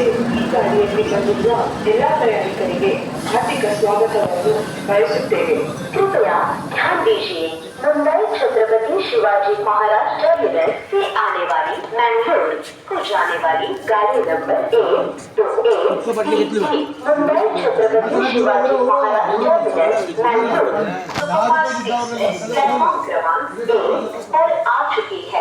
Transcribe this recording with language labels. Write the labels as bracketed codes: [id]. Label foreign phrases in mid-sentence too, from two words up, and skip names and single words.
[kn] ಈ ಗಾಡಿಯಲ್ಲಿ ಬಂದಿರುವ ಎಲ್ಲ ಪ್ರಯಾಣಿಕರಿಗೆ ಹಾರ್ದಿಕ ಸ್ವಾಗತವನ್ನು ಬಯಸುತ್ತೇವೆ. [hi] कृपया ध्यान दीजिए मुंबई छत्रपति शिवाजी महाराज टर्मिनस से आने वाली मैंगलोर को जाने वाली गाड़ी नंबर 121 मुंबई छत्रपति शिवाजी महाराज टर्मिनस मैंगलोर सुपरफास्ट एक्सप्रेस प्लेटफॉर्म क्रमांक 1 पर आ चुकी है.